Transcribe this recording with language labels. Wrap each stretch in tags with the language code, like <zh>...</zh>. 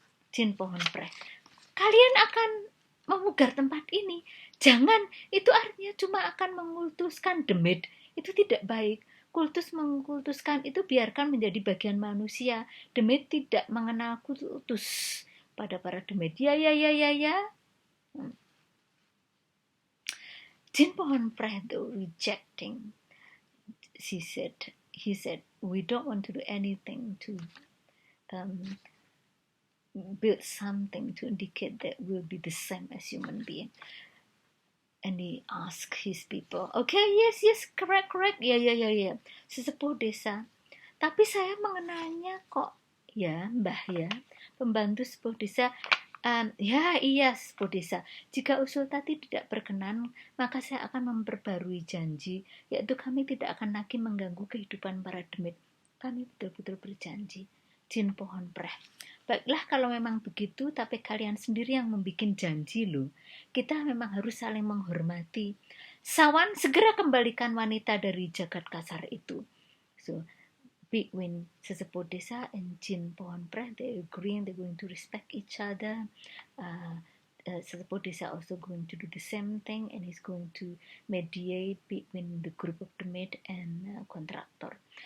<id>Jin Pohon Preh, kalian akan memugar tempat ini. Jangan, itu artinya cuma akan mengkultuskan demit. Itu tidak baik. Kultus mengkultuskan itu biarkan menjadi bagian manusia. Demit tidak mengenal kultus pada para demit. Ya.</id> <en>Jin Pohon Preh though rejecting, he said, we don't want to do anything to build something to indicate that we'll be the same as human being. And he asked his people, okay, yes, correct, ya, sesepuh desa.</en> <id>Tapi saya mengenalnya kok, ya, Mbah ya, pembantu sesepuh desa. Ya, iya, sepuh desa. Jika usul tadi tidak berkenan, maka saya akan memperbarui janji, yaitu kami tidak akan lagi mengganggu kehidupan para demit. Kami betul-betul berjanji. Jin pohon preh. Baiklah kalau memang begitu, tapi kalian sendiri yang membuat janji loh. Kita memang harus saling menghormati. Sawan, segera kembalikan wanita dari jagat kasar itu.</id> <en>So, between sesepuh desa and Jin pohon preh, they agreeing they're going to respect each other. Sesepuh desa also going to do the same thing, and he's going to mediate between the group of the maid and contractor.</en>